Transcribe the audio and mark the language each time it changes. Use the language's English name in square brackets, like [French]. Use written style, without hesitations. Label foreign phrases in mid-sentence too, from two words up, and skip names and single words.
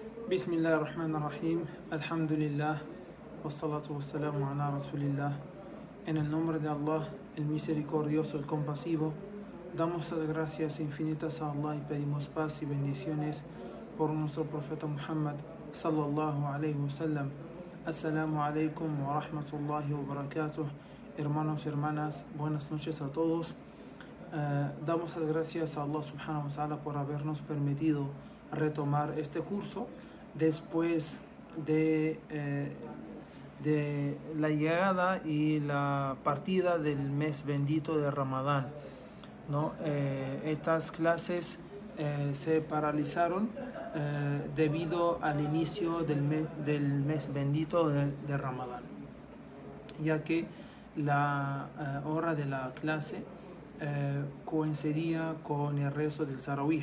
[Arabic] Bismillahirrahmanirrahim. Alhamdulillah. والصلاة والسلام على رسول الله. [Spanish] En el nombre de Allah, el misericordioso, el compasivo, damos las gracias infinitas a Allah y pedimos paz y bendiciones por nuestro profeta Muhammad [Arabic] صلى الله عليه وسلم. السلام عليكم ورحمة الله وبركاته. [Spanish] Hermanos y hermanas, buenas noches a todos. Damos las gracias a Allah [Arabic] سبحانه وتعالى [Spanish] por habernos permitido retomar este curso después de la llegada y la partida del mes bendito de Ramadán, ¿no? Estas clases se paralizaron debido al inicio del mes bendito de Ramadán, ya que la hora de la clase coincidía con el resto del Tarawih.